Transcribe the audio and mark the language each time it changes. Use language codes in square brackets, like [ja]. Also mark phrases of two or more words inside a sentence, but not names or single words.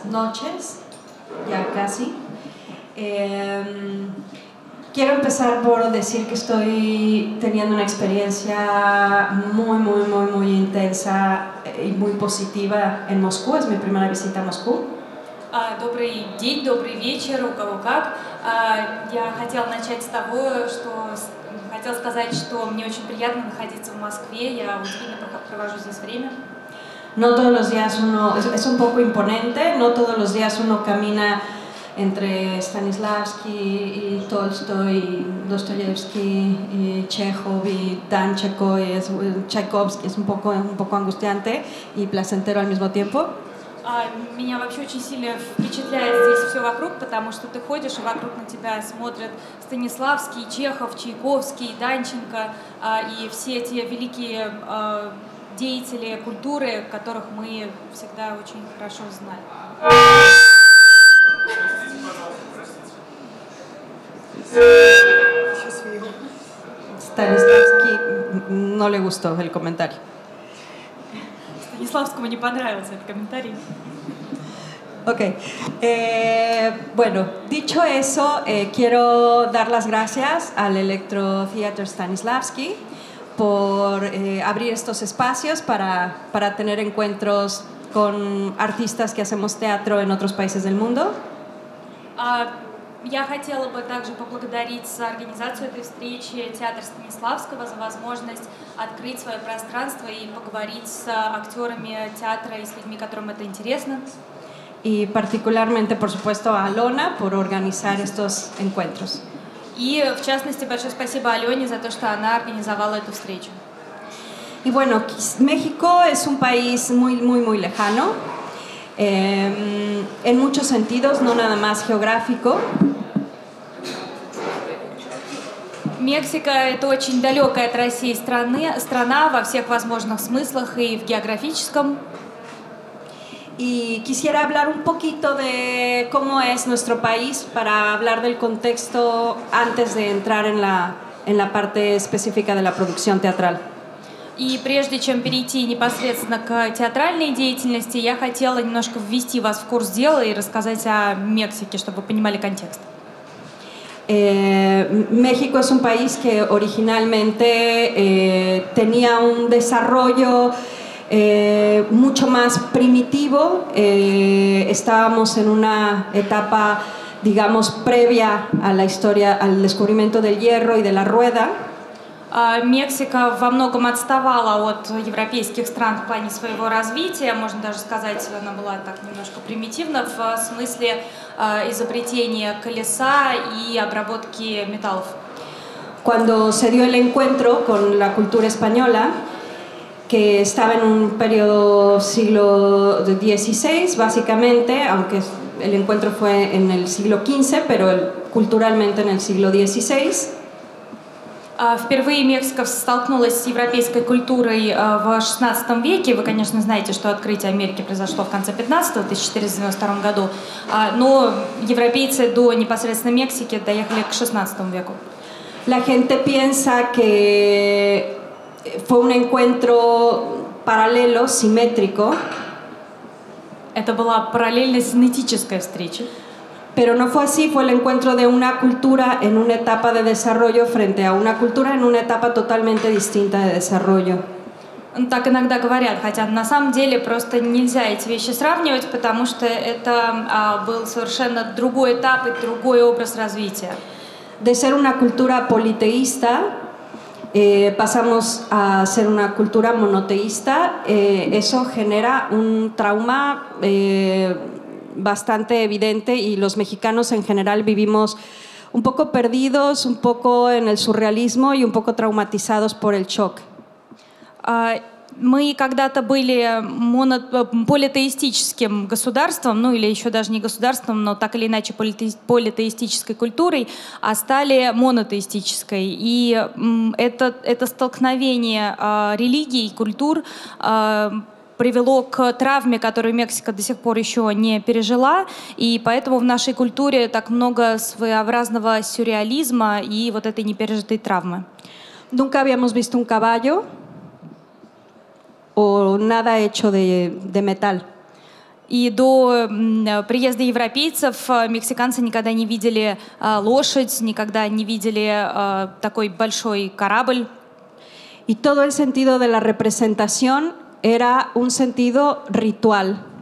[es] noches, ya casi. Quiero empezar por decir que estoy teniendo una experiencia muy intensa y muy positiva en Moscú. Es mi primera visita a Moscú. [ru] Добрый день, добрый вечер, у кого как. Я хотела начать с того, что хотела сказать, что мне очень приятно находиться в Москве. Я удивительно провожу здесь время. [es] No todos los días uno, es un poco imponente, no todos los días uno camina entre Stanislavski y Tolstoy, y Dostoyevsky y Chekhov y Dancheko y Tchaikovsky. Es un poco angustiante y placentero al mismo tiempo. [ru] Меня вообще очень сильно впечатляет здесь все вокруг, потому что ты ходишь, и вокруг на тебя смотрят Станиславский, Чехов, Чайковский, Данченко и все те великие деятели культуры, которых мы всегда очень хорошо знаем. [es] Stanislavski no le gustó el comentario. [ru] Станиславскому не понравился этот комментарий. [es] Ok, bueno, dicho eso, quiero dar las gracias al Electro Theater Stanislavski por abrir estos espacios para tener encuentros con artistas que hacemos teatro en otros países del mundo. [ru] Я хотела бы также поблагодарить за организацию этой встречи Театр Станиславского за возможность открыть свое пространство и поговорить с актерами театра и с людьми, которым это интересно. [es] Y particularmente, por supuesto, a Alona por organizar estos encuentros. [ru] И, в частности, большое спасибо Алене за то, что она организовала эту встречу. [es] Y bueno, México es un país muy lejano, en muchos sentidos, no nada más geográfico. [ru] Мексика – это очень далекая от России страна во всех возможных смыслах и в географическом. [es] Y quisiera hablar un poquito de cómo es nuestro país para hablar del contexto antes de entrar en la parte específica de la producción teatral. [ru] И прежде чем перейти непосредственно к театральной деятельности, я хотела немножко ввести вас в курс дела и рассказать о Мексике, чтобы вы понимали контекст. [es] México es un país que originalmente tenía un desarrollo mucho más primitivo. Estábamos en una etapa, digamos, previa a la historia, al descubrimiento del hierro y de la rueda. [ru] Мексика во многом отставала от европейских стран в плане своего развития, можно даже сказать, она была так немножко примитивна в смысле изобретения колеса и обработки металлов. [es] Cuando se dio el encuentro con la cultura española, que estaba en un periodo siglo XVI, básicamente, aunque el encuentro fue en el siglo XV, pero culturalmente en el siglo XVI. [ru] Впервые Мексика столкнулась с европейской культурой в XVI веке. Вы, конечно, знаете, что открытие Америки произошло в конце 15-го, 1492 году, но европейцы до непосредственно Мексики доехали к XVI веку. [es] La gente piensa que fue un encuentro paralelo, simétrico. [ru] Это была параллельно-синетическая встреча. [es] Pero no fue así, fue el encuentro de una cultura en una etapa de desarrollo frente a una cultura en una etapa totalmente distinta de desarrollo. [ru] Так иногда говорят, хотя на самом деле просто нельзя эти вещи сравнивать, потому что это был совершенно другой этап и другой образ развития. [es] De ser una cultura politeísta, pasamos a ser una cultura monoteísta. Eso genera un trauma bastante evidente y los mexicanos en general vivimos un poco perdidos, un poco en el surrealismo y un poco traumatizados por el shock. [ru] Мы когда-то были политеистическим государством, ну или еще даже не государством, но так или иначе политеистической культурой, а стали монотеистической. И это столкновение религий и культур привело к травме, которую Мексика до сих пор еще не пережила, и поэтому в нашей культуре так много своеобразного сюрреализма и вот этой непережитой травмы. [es] Nunca habíamos visto un caballo o nada hecho de metal. [ru] И до приезда европейцев мексиканцы никогда не видели лошадь, никогда не видели такой большой корабль. [es] Y todo el sentido de la representación era un sentido ritual.